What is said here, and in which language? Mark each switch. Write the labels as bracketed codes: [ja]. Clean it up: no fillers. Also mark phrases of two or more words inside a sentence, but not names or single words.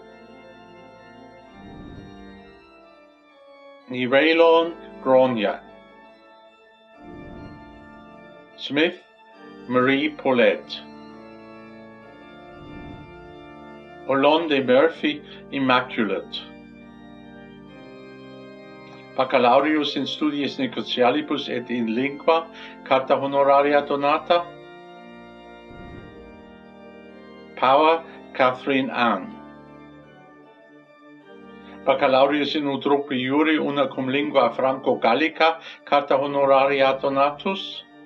[la] Nivelon Grania. Smith Marie Paulette. Hollande Murphy Immaculate. Baccalaureus in studiis negotialibus et in lingua, carta honoraria donata. Power Catherine Ann. Baccalaureus in utroque iure una cum lingua franco-gallica, carta honoraria donatus.